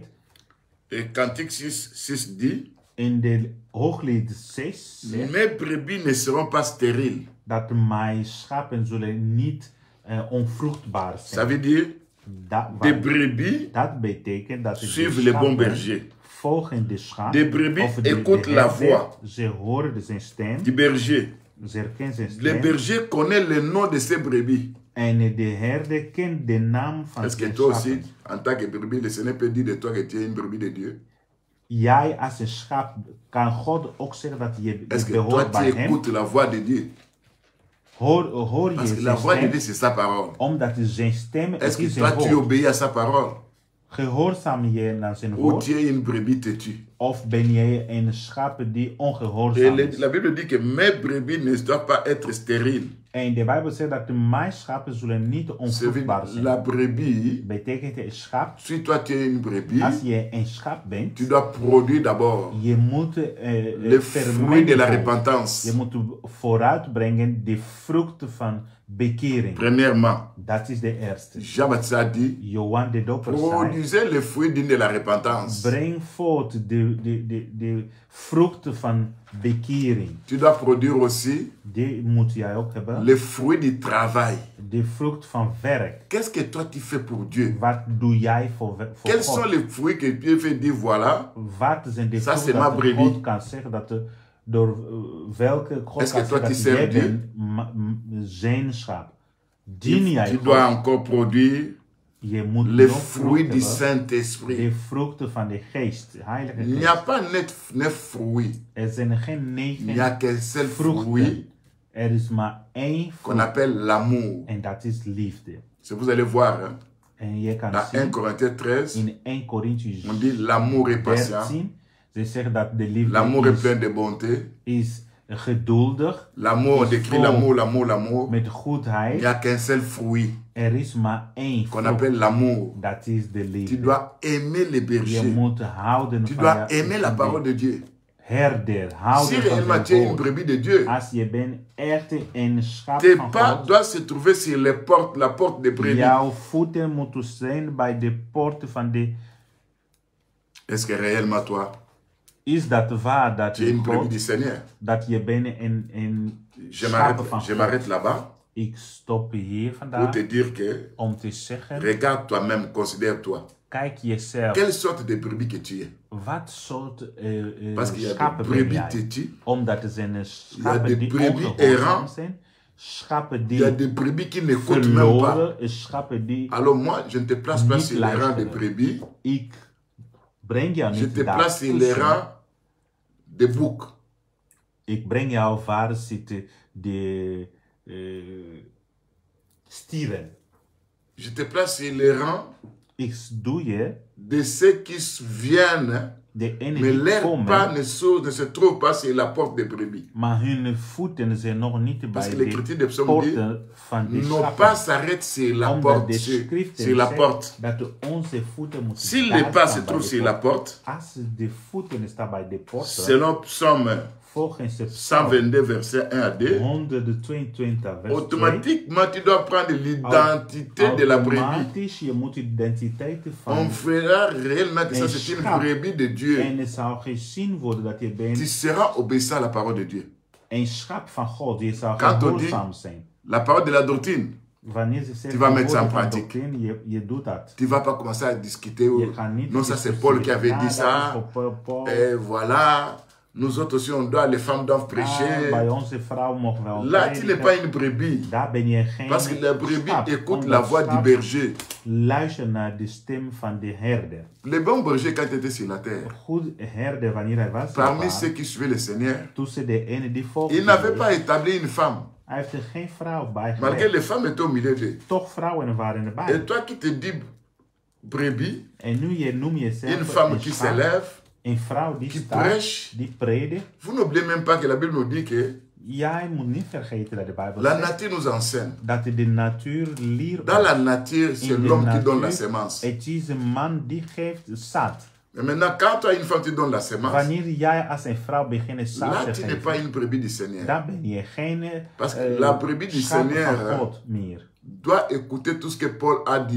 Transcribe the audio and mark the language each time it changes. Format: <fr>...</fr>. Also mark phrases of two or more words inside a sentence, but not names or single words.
<fr>Et Cantique 6 dit,</fr> <nl>in de hooglied 6 zegt</nl> <fr>mes brebis ne seront pas stériles.</fr> <nl>dat mijn schapen zullen niet onvruchtbaar</nl> <fr>Ça</fr> <nl>zijn.</nl> <fr>veut dire, des brebis</fr> <nl>Dat betekent dat de</nl> <fr>suivent le bon</fr> <nl>schapen</nl> <fr>berger.</fr> <nl>volgen de schaap.</nl> <fr>Des brebis</fr> <nl>of</nl> <fr>écoutent la</fr> <nl>herder.</nl> <fr>voix</fr> <nl>Ze horen zijn stem.</nl> <fr>du berger.</fr> <nl>Ze herkennen zijn</nl> <fr>Le</fr> <nl>stem.</nl> <fr>berger connaît le nom de ses brebis.</fr> <nl>En de herder kent de naam van</nl> <fr>Est-ce que</fr> <nl>zijn</nl> <fr>toi aussi,</fr> <nl>schapen.</nl> <fr>en tant que brebis, le Seigneur peut dire de toi que tu es une brebis de Dieu?</fr> <nl>Jij als een schaap kan God ook zeggen dat je</nl> <fr>Est-ce que toi,</fr> <nl>behoort</nl> <fr>tu</fr> <nl>bij hem.</nl> <fr>écoutes la voix de Dieu?</fr> <nl>Hoor</nl> <fr>Parce</fr> <nl>je</nl> <fr>que la</fr> <nl>zijn</nl> <fr>voix de</fr> <nl>stem,</nl> <fr>Dieu, c'est sa parole.</fr> <nl>omdat zijn stem</nl> <fr>Est-ce</fr> <nl>het is</nl> <fr>que toi,</fr> <nl>zijn</nl> <fr>tu</fr> <nl>woord.</nl> <fr>obéis à sa parole?</fr> <nl>Gehoorzaam je naar zijn</nl> <fr>Ou</fr> <nl>woord?</nl> <fr>tu es une brebis têtue?</fr> <nl>Of ben jij een schaap die</nl> <fr>Et</fr> <nl>ongehoorzaam is?</nl> <fr>la Bible dit que mes brebis ne doivent pas être stériles.</fr> <nl>En de Bijbel zegt dat mijn schapen zullen niet</nl> <fr>Ça veut</fr> <nl>onvruchtbaar</nl> <fr>dire,</fr> <nl>zijn.</nl> <fr>la brebis,</fr> <nl>Betekent een schaap,</nl> <fr>si toi tu es une brebis,</fr> <nl>als je een schaap bent,</nl> <fr>tu dois produire d'abord</fr> <nl>je moet</nl> <fr>les fruits de la repentance.</fr> <nl>Je moet vooruitbrengen de vruchten van bekering.</nl> <fr>Premièrement,</fr> <nl>Dat is de eerste.</nl> <fr>Jean-Baptiste a dit,</fr> <nl>Johan de Doper zei,</nl> <fr>produisez les fruits dignes de la repentance.</fr> <nl>breng voort de vruchten van bekering.</nl> <fr>Tu dois produire aussi</fr> <nl>Die moet jij ook hebben.</nl> <fr>les fruits du travail.</fr> <nl>De vrucht van werk.</nl> <fr>Qu'est-ce que toi tu fais pour Dieu?</fr> <nl>Wat doe jij voor</nl> <fr>Quels sont</fr> <nl>God?</nl> <fr>les fruits que Dieu fait dire voilà,</fr> <nl>Wat zijn de</nl> <fr>Ça, c'est</fr> <nl>vruchten</nl> <fr>ma</fr> <nl>dat</nl> <fr>brebis.</fr> <nl>God kan zeggen dat door welke God</nl> <fr>Est-ce</fr> <nl>kan</nl> <fr>que toi,</fr> <nl>zeggen</nl> <fr>tu</fr> <nl>dat</nl> <fr>sers</fr> <nl>jij</nl> <fr>Dieu?</fr> <nl>bent zijn schaap. Dien jij</nl> <fr>tu</fr> <nl>God?</nl> <fr>dois encore produire</fr> <nl>Je moet</nl> <fr>les</fr> <nl>nog</nl> <fr>fruits du</fr> <nl>vruchten hebben. De</nl> <fr>Saint-Esprit.</fr> <nl>vruchten van de geest, de heilige</nl> <fr>Il n'y a</fr> <nl>geest.</nl> <fr>pas neuf fruits.</fr> <nl>Er zijn geen</nl> <fr>Il n'y a</fr> <nl>9</nl> <fr>qu'un seul fruit</fr> <nl>vruchten. Er is maar één</nl> <fr>qu'on</fr> <nl>vrucht.</nl> <fr>appelle l'amour.</fr> <nl>En dat is liefde.</nl> <fr>Si vous allez voir, hein,</fr> <nl>En je kan</nl> <fr>dans 1</fr> <nl>zien</nl> <fr>Corinthiens 13,</fr> <nl>in 1 Corinthians</nl> <fr>on dit l'amour est patient,</fr> <nl>13. Ze zeggen dat de</nl> <fr>l'amour est</fr> <nl>liefde</nl> <fr>plein de bonté.</fr> <nl>is geduldig,</nl> <fr>L'amour, on</fr> <nl>is</nl> <fr>décrit</fr> <nl>vol</nl> <fr>l'amour, l'amour, l'amour.</fr> <nl>met</nl> <fr>Il n'y</fr> <nl>goedheid.</nl> <fr>a qu'un seul fruit</fr> <nl>Er is maar één</nl> <fr>qu'on</fr> <nl>vrucht.</nl> <fr>appelle l'amour.</fr> <nl>Dat is de</nl> <fr>Tu</fr> <nl>liefde.</nl> <fr>dois aimer les</fr> <nl>Je</nl> <fr>bergers.</fr> <nl>moet houden</nl> <fr>Tu</fr> <nl>van</nl> <fr>dois</fr> <nl>je</nl> <fr>aimer la parole de Dieu.</fr> <nl>herder.</nl> <fr>Si</fr> <nl>Houden van</nl> <fr>réellement tu es</fr> <nl>zijn</nl> <fr>une</fr> <nl>woord.</nl> <fr>brebis de Dieu,</fr> <nl>Als je bent echt een schaap</nl> <fr>tes</fr> <nl>van</nl> <fr>pas</fr> <nl>God,</nl> <fr>doivent se trouver sur les portes, la porte des brebis.</fr> <nl>jouw voeten moeten zijn bij de poorten van de...</nl> <fr>Est-ce que réellement toi,</fr> <nl>Is dat waar dat</nl> <fr>tu es une brebis</fr> <nl>God,</nl> <fr>du Seigneur?</fr> <nl>dat je bent een</nl> <fr>Je</fr> <nl>schaap van</nl> <fr>m'arrête</fr> <nl>God?</nl> <fr>là-bas</fr> <nl>Ik stop hier</nl> <fr>pour</fr> <nl>vandaag</nl> <fr>te dire que</fr> <nl>om te zeggen,</nl> <fr>regarde toi-même, considère-toi.</fr> <nl>kijk jezelf.</nl> <fr>Quelle sorte de brebis que tu es?</fr> <nl>Wat soort</nl> <fr>Parce qu'il y a des</fr> <nl>schapen ben</nl> <fr>brebis</fr> <nl>jij?</nl> <fr>têtues,</fr> <nl>Omdat er zijn</nl> <fr>des</fr> <nl>schapen die</nl> <fr>brebis</fr> <nl>ongehoorzaam</nl> <fr>errants.</fr> <nl>zijn. Schapen</nl> <fr>il y a</fr> <nl>die</nl> <fr>des brebis qui n'écoutent même pas.</fr> <nl>verloren, schapen die...</nl> <fr>Alors moi, je ne te place pas</fr> <nl>Niet</nl> <fr>sur les rangs des</fr> <nl>luisteren.</nl> <fr>brebis,</fr> <nl>Ik breng jou</nl> <fr>je</fr> <nl>niet</nl> <fr>te place sur les</fr> <nl>daartussen.</nl> <fr>rangs des boucs.</fr> <nl>Ik breng jou waar zitten de stieren.</nl> <fr>Je te place sur les rangs</fr> <nl>Ik doe je</nl> <fr>de ceux qui viennent,</fr> <nl>de ene</nl> <fr>mais</fr> <nl>die</nl> <fr>leurs pas</fr> <nl>komen,</nl> <fr>ne se trouvent pas sur la porte des brebis.</fr> <nl>maar hun voeten zijn nog niet</nl> <fr>Parce</fr> <nl>bij</nl> <fr>que l'écriture</fr> <nl>de</nl> <fr>des psaumes dit,</fr> <nl>poorten van de</nl> <fr>nos pas</fr> <nl>schapen.</nl> <fr>s'arrêtent sur la</fr> <nl>Omdat</nl> <fr>porte,</fr> <nl>de</nl> <fr>sur</fr> <nl>schriften</nl> <fr>la</fr> <nl>zeggen</nl> <fr>porte.</fr> <nl>dat onze voeten moeten</nl> <fr>Si les</fr> <nl>daar</nl> <fr>pas</fr> <nl>staan</nl> <fr>se</fr> <nl>bij</nl> <fr>trouvent</fr> <nl>de</nl> <fr>sur la</fr> <nl>poort.</nl> <fr>porte,</fr> <nl>Als de voeten staan bij de poorten,</nl> <fr>selon Psaume</fr> <nl>volgens de Psalm</nl> <fr>122, verset 1 à 2,</fr> <nl>122 vers 2,</nl> <fr>automatiquement tu dois prendre l'identité de la brebis.</fr> <nl>automatisch je moet de identiteit van</nl> <fr>On verra réellement que ça</fr> <nl>een</nl> <fr>c'est une</fr> <nl>schaap.</nl> <fr>brebis de Dieu.</fr> <nl>En het zal gezien worden dat je</nl> <fr>Tu</fr> <nl>bent</nl> <fr>seras obéissant à la parole de Dieu.</fr> <nl>een schap van God. Je zal</nl> <fr>Quand on dit</fr> <nl>gehoorzaam zijn.</nl> <fr>la parole de la doctrine,</fr> <nl>Wanneer ze zegt</nl> <fr>Tu vas mettre ça en</fr> <nl>woorden van</nl> <fr>pratique.</fr> <nl>doctrine, je doet dat.</nl> <fr>tu ne vas pas commencer à discuter.</fr> <nl>Je gaat niet</nl> <fr>Non, ça c'est</fr> <nl>discussiëren.</nl> <fr>Paul qui avait</fr> <nl>Ah,</nl> <fr>dit</fr> <nl>dat is</nl> <fr>ça.</fr> <nl>voor Paul.</nl> <fr>Et voilà, nous autres aussi, on doit, les femmes doivent prêcher.</fr> <nl>Bij onze vrouw mogen wel</nl> <fr>Là, tu n'es</fr> <nl>prediken.</nl> <fr>pas une brebis.</fr> <nl>Daar ben je geen</nl> <fr>Parce que la brebis</fr> <nl>schap.</nl> <fr>écoute</fr> <nl>Omdat</nl> <fr>la voix du</fr> <nl>schap</nl> <fr>berger.</fr> <nl>luistert naar de stem van de herder.</nl> <fr>Les bons bergers, quand ils étaient sur la terre,</fr> <nl>Goed herder wanneer hij was.</nl> <fr>parmi ceux qui suivaient le Seigneur,</fr> <nl>Tussen de ene die volgde.</nl> <fr>ils n'avaient pas établi une femme.</fr> <nl>Hij heeft er geen vrouw bij</nl> <fr>Malgré</fr> <nl>gelegd.</nl> <fr>les femmes étaient au milieu d'eux.</fr> <nl>Toch vrouwen waren erbij.</nl> <fr>Et toi qui te dis brebis,</fr> <nl>En nu je noem jezelf</nl> <fr>une femme</fr> <nl>een</nl> <fr>qui</fr> <nl>schaap,</nl> <fr>s'élève,</fr> <nl>een vrouw die</nl> <fr>qui</fr> <nl>staat,</nl> <fr>prêche,</fr> <nl>die predikt.</nl> <fr>vous n'oubliez même pas que la Bible nous dit que</fr> <nl>Jij moet niet vergeten dat de Bijbel</nl> <fr>la</fr> <nl>zegt</nl> <fr>nature nous enseigne.</fr> <nl>dat de natuur leert.</nl> <fr>Dans la nature, c'est</fr> <nl>In de</nl> <fr>l'homme qui donne la</fr> <nl>natuur,</nl> <fr>sémence.</fr> <nl>Het is een man die geeft zaad.</nl> <fr>Mais maintenant, quand toi, une femme, tu donnes la sémence,</fr> <nl>Wanneer jij als een vrouw begint zaad</nl> <fr>là,</fr> <nl>te</nl> <fr>tu n'es pas</fr> <nl>geven,</nl> <fr>une brebis du Seigneur.</fr> <nl>dan ben je geen</nl> <fr>Parce que la brebis du</fr> <nl>schap</nl> <fr>Seigneur,</fr> <nl>van God meer.</nl> <fr>doit écouter tout ce que Paul a dit.</fr>